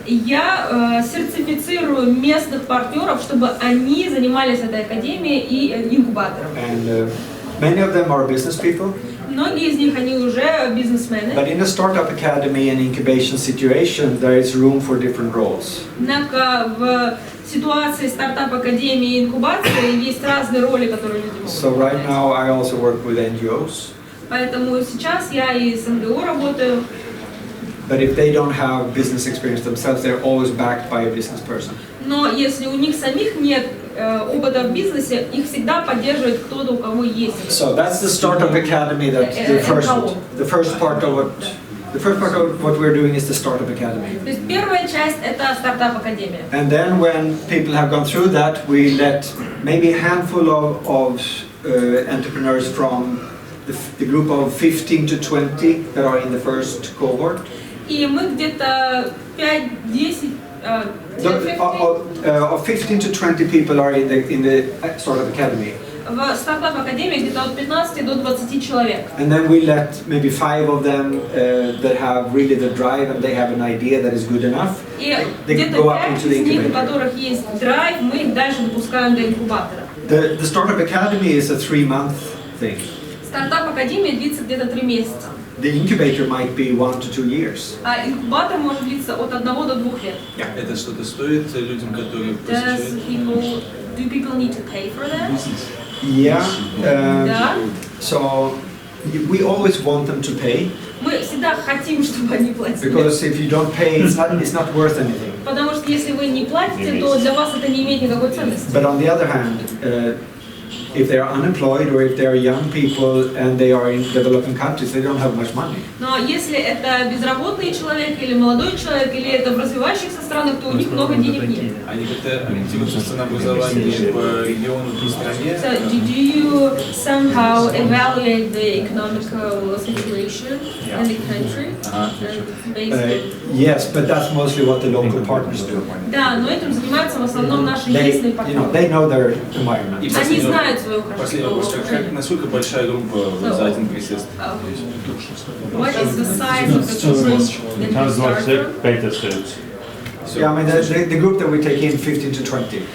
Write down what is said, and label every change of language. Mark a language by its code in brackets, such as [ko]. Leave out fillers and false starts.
[ru] Я сертифицирую местных партнеров, чтобы они занимались этой академией и инкубатором. [en] And many of them are business people. [ru] Многие из них они уже бизнесмены. [en] But in a startup academy and incubation situation, there is room for different roles. [ru] Однако в ситуации стартап-академии и инкубации есть разные роли, которые люди могут. [en] So right now I also work with NGOs. [ru] Поэтому сейчас я и с НГО работаю. [en] But if they don't have business experience themselves, they're always backed by a business person. [ru] Но если у них самих нет опыта в бизнесе, их всегда поддерживает кто-то, у кого есть. [en] So that's the startup academy. That's the first part of what we're doing is the startup academy. [ru] То есть первая часть это стартап-академия. [en] And then when people have gone through that, we let maybe a handful of entrepreneurs from the group of 15 to 20 that are in the first cohort. [ru] И мы где-то 5-10 [en] of 15 to 20 people are in the startup academy. [ru] В стартап-академии где-то от 15 до 20 человек. [en] And then we let maybe 5 of them that have really the drive and they have an idea that is good enough. [ru] И [en] they [ru] где-то [en] go up [ru] 5 [en] into the [ru] из них, у [en] incubator. [ru] которых есть драйв, мы их дальше допускаем до инкубатора. [en] The startup academy is a 3-month thing. [ru] Стартап-академия длится где-то 3 месяца. [en] The incubator might be 1 to 2 years. [ru] А инкубатор может длиться от 1 до 2 лет. Это что-то стоит людям, которые посещают? [en] Do people need to pay for that? Yeah. [ru] Да. [en] So we always want them to pay. [ru] Мы всегда хотим, чтобы они платили. [en] Because if you don't pay, it's not worth anything. [ru] Потому что если вы не платите, то для вас это не имеет никакой ценности. [en] But on the other hand, if they are unemployed or if they are young people and they are in developing countries, they don't have much money. [ru] Но если это безработный человек или молодой человек, или это в развивающихся странах, то у них много денег нет. Они как-то ориентируются на ценообразование по региону, по стране? [en] So, do you somehow evaluate the economical situation in the country? Yes, but that's mostly what the local partners do. [ru] Да, но этим занимаются в основном наши местные партнеры. [en] They know their environment. [ru] Они знают свою Последний вопрос. Насколько большая группа за один присест? [en] What is the size of the group that you start? Yeah, I mean the group that we take in 15 to 20.